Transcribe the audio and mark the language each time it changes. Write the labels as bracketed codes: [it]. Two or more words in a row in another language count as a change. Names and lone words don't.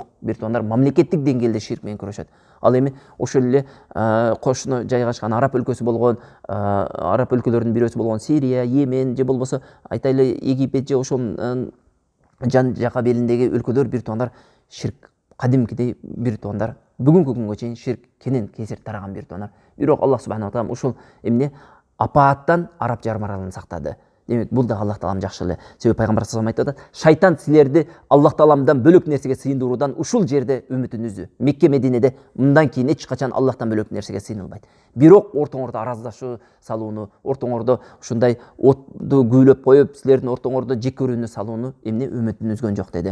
[ky] Бир туугандар мамлекеттик деңгээлде ширк менен күрөшөт. Ал эми ошол эле кошуна жайгашкан араб өлкөсү болгон, араб өлкөлөрүнүн бирөөсү болгон Сирия, Йемен же болбосо айтайлы Египет же ошол жан жака белиндеги өлкөлөр бир туугандар ширк кадимкидей бир туугандар бүгүнкү күнгө чейин ширк кенен кесир тараган бир туугандар. Бирок Аллах [ar] سبحانه وتعالى [ky] ушул эмне апааттан араб жарым аралын сактады. Демек бул да Аллах таалам жакшы эле. Себеби пайгамбар [ar] صلى الله عليه وسلم [ky] айтат, шайтан силерди Аллах тааламдан бөлөк нерсеге сыйындыруудан ушул жерде үмүтүн үздү. Мекке Мединеде мындан кийин эч качан Аллахтан бөлөк нерсеге сыйынылбайт. Бирок ортоңордо араздашуу салууну, ортоңордо ушундай отту күүлөп коюп, силердин ортоңордо жек көрүүнү салууну эмне үмүтүн үзгөн жок деди.